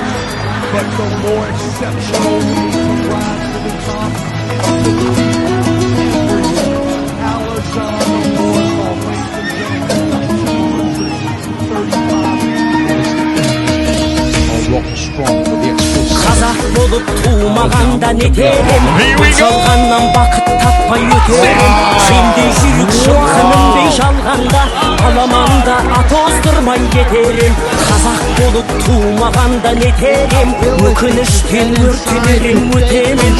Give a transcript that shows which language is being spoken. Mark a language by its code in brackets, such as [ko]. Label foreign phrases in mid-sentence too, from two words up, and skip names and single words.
[en] But the more exceptional way to rise to the top is to be Alisher Muratov, ladies and gentlemen, 235 I'll rock strong with the explosive. [kk] Қазақ болып туылмағанда не терем, жалғаннан бақыт таппай өтерем. Сендей жүрек шыққанымдай жалғанда, аламанда ат оздырмай кетерем. Қазақ болып туылмағанда не терем, өкініштен өртенерем өтемін.